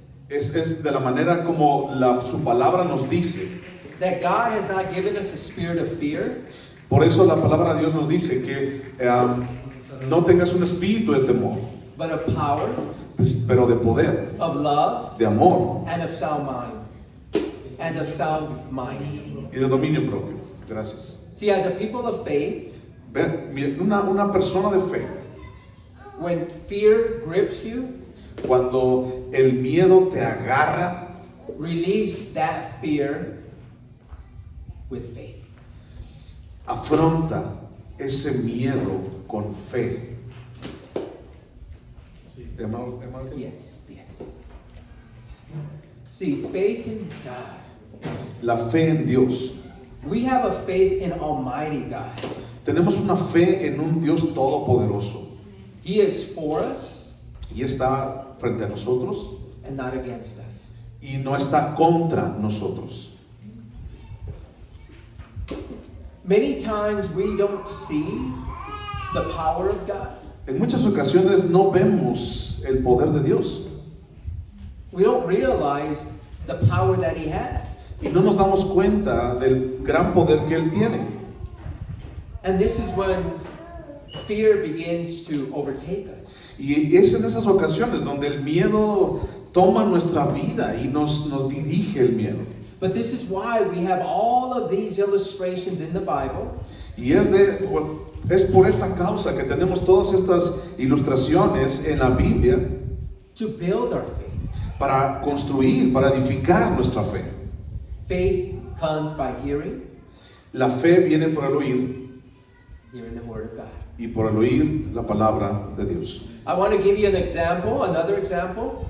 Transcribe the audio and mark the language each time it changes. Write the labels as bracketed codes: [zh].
[es] es de la manera como su palabra nos dice. [en] that God has not given us a spirit of fear, [es] Por eso la palabra de Dios nos dice que no tengas un espíritu de temor, [en] but of power, [es] pero de poder, [en] of love, [es] de amor [en] and of sound mind. And of sound mind. [es] y de dominio propio. Gracias. [en] See, as a people of faith, [es] Ve, una persona de fe, [en] when fear grips you, [es] cuando el miedo te agarra, [en] release that fear with faith. [es] afronta ese miedo con fe. [en] Yes, yes. See, faith in God. [es] La fe en Dios. [en] We have a faith in Almighty God. [es] Tenemos una fe en un Dios todopoderoso [en] He is for us [es] y está frente a nosotros [en] and not against us. [es] y no está contra nosotros. [en] Many times we don't see the power of God. [es] En muchas ocasiones no vemos el poder de Dios [en] We don't realize the power that He has. [es] y no nos damos cuenta del gran poder que Él tiene. [en] And this is when fear begins to overtake us. [es] Y es en esas ocasiones donde el miedo toma nuestra vida y nos dirige el miedo. [en] But this is why we have all of these illustrations in the Bible [es] Y es por esta causa que tenemos todas estas ilustraciones en la Biblia [en] to build our faith. [es] para construir, para edificar nuestra fe. [en] Faith comes by hearing [es] La fe viene por el oír [en] the Word of God. [es] y por el oír la palabra de Dios. [en] I want to give you an example, another example.